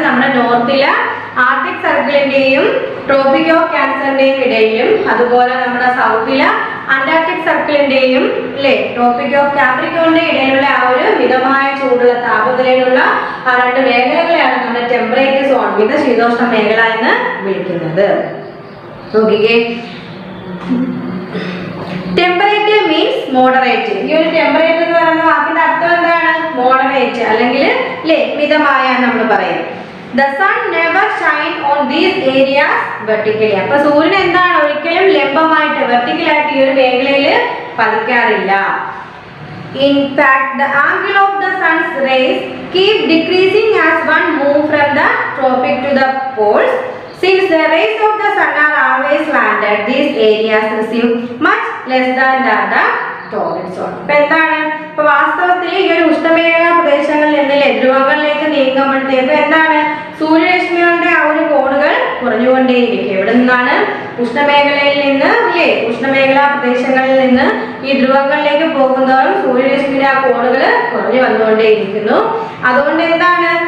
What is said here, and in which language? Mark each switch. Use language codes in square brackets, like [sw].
[ml] നമ്മുടെ നോർത്തിലെ Arctic സർക്കിളിന്റെയും tropic of ക്യാൻസറിന്റെയും ഇടയിലും, അതുപോലെ നമ്മുടെ സൗത്തിലെ അന്റാർട്ടിക് സർക്കിളിന്റെയും അല്ലേ ട്രോപ്പിക് ഓഫ് കാപ്രിക്കോണിന്റെ ഇടയിലുള്ള ആ ഒരു മിതമായ ചൂടുള്ള താപനിലയിലുള്ള ആ രണ്ട് മേഖലകളെയാണ് നമ്മുടെ ടെമ്പറേറ്റ് സോൺ, മിത ശീതോഷ്ണ മേഖല എന്ന് വിളിക്കുന്നത്. നോക്കിക്കേ, [en] Temperate means moderate. [ml] ഈ ഒരു ടെമ്പറേറ്റ് എന്ന് പറയുന്ന വാക്കിന്റെ അർത്ഥം എന്താണ്? മോഡറേറ്റ് അല്ലെങ്കിൽ അല്ലേ മിതമായ നമ്മൾ പറയും. [en] The sun never shine on these areas vertically. [ml] അപ്പോൾ സൂര്യൻ എന്താണ്? ഒരിക്കലും ലംബമായിട്ട് വെർട്ടിക്കലായിട്ട് ഈ ഒരു മേഖലയിൽ പതിക്കാറില്ല. [en] In fact, the angle of the sun's rays keep decreasing as one move from the tropic to the poles. Since the rays of the sun are always slanted, these areas receive much less than the torrid zone. [ml] അപ്പോൾ എന്താണ്? ഇപ്പോൾ വാസ്തവത്തിൽ ഈ ഒരു ഉഷ്ണമേഖലാ പ്രദേശങ്ങളിൽ നിന്ന് ധ്രുവങ്ങളിലേക്ക് നീങ്ങുമ്പോഴത്തേക്ക് എന്താണ്? സൂര്യരശ്മികളുടെ ആ ഒരു കോണുകൾ കുറഞ്ഞുകൊണ്ടേയിരിക്കും. എവിടെ നിന്നാണ്? ഉഷ്ണമേഖലയിൽ നിന്ന് അല്ലേ ഉഷ്ണമേഖലാ പ്രദേശങ്ങളിൽ നിന്ന് ഈ ധ്രുവങ്ങളിലേക്ക് പോകുന്നതോറും സൂര്യരശ്മിയുടെ ആ കോണുകൾ കുറഞ്ഞു വന്നുകൊണ്ടേയിരിക്കുന്നു. അതുകൊണ്ട് എന്താണ്?